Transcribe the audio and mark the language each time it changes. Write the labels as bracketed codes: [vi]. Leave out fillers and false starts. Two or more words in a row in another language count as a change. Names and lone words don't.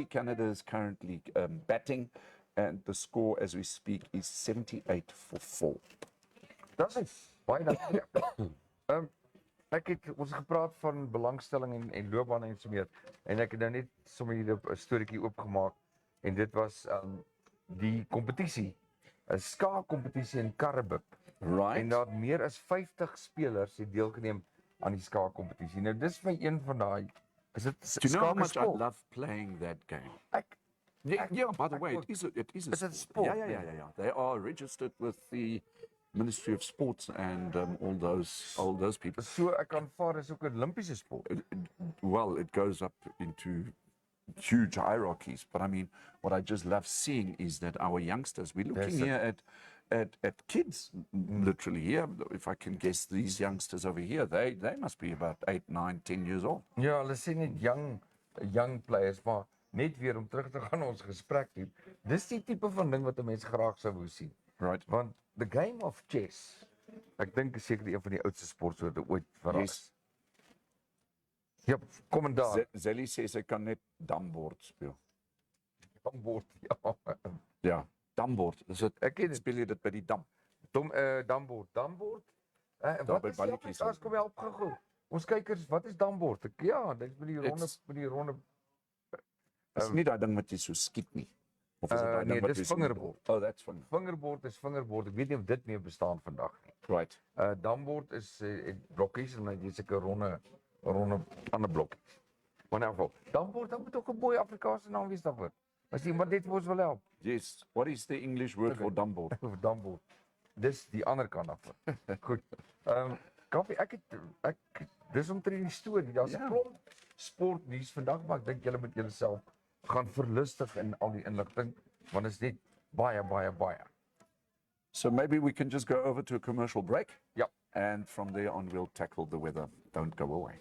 [en] Canada is currently batting, and the score as we speak is 78-4. [af] Dat is baie dankie. Ek het ons gepraat van belangstelling en loopbane en so meer. En ek het nou net sommer hier 'n storieetjie oopgemaak en dit was die kompetisie, 'n skaakkompetisie in Karibib. [en] Right. [af] En daar meer as 50 spelers het deelgeneem aan die skaakkompetisie. Nou dis vir een van daai is dit [en] Do you know how much I [af] sport? [en] love playing that game? Yeah, By the way, it is a Is it a sport? Yeah. They are registered with the Ministry of Sports and all those people. [af] So ek aanvaar is ook 'n Olimpiese sport. [en] Well, it goes up into huge hierarchies, but I mean, what I just love seeing is that our youngsters, we're looking here at kids, literally here. If I can guess, these youngsters over here, they must be about 8, 9, 10 years old. [af] Ja, hulle sê net [en] young players, [af] maar net weer om terug te gaan ons gesprek toe. Dis die tipe van ding wat 'n mens graag sou wou sien. [en] Right. Want the game of chess, [af] ek dink is seker een van die oudste sportsoorte ooit verras. [en] Yes. [af] Ja, kommentaar. Zelly sê sy kan net dambord speel. Dambord, ja. Ja, dambord. Dis dit. Ek ken dit. Speel jy dit by die dam? Dambord. Dambord? Daar Wat by is die balletjies. Afrikaans? Kom help gou. Ons kykers, wat is dambord? Ja, dit is met die ronde. Is nie daai ding wat jy so skiet nie. Of is dit daai ding wat dis jy so vingerbord. [en] Oh, that's fun. [af] Vingerbord is vingerbord. Ek weet nie of dit meer bestaan vandag nie. [en] Right. [af] Dambord is blokkies en dan jy seker ronde ander blokkies. Maar in elk geval, dambord, dan moet ook 'n mooi Afrikaanse naam wees daarvoor. As iemand net vir ons wil help. [en] Yes. What is the English word for dambord? [af] Dambord. Dis die ander kant af. Goed. Kaffie, dis omtrent die storie. Daar's 'n klomp sportnuus vandag, maar ek dink julle moet julleself gaan verlustig in al die inligting, want dit is net baie. [en] So maybe we can just go over to a commercial break. [af] Ja, [en] And from there on, we'll tackle the weather. Don't go away.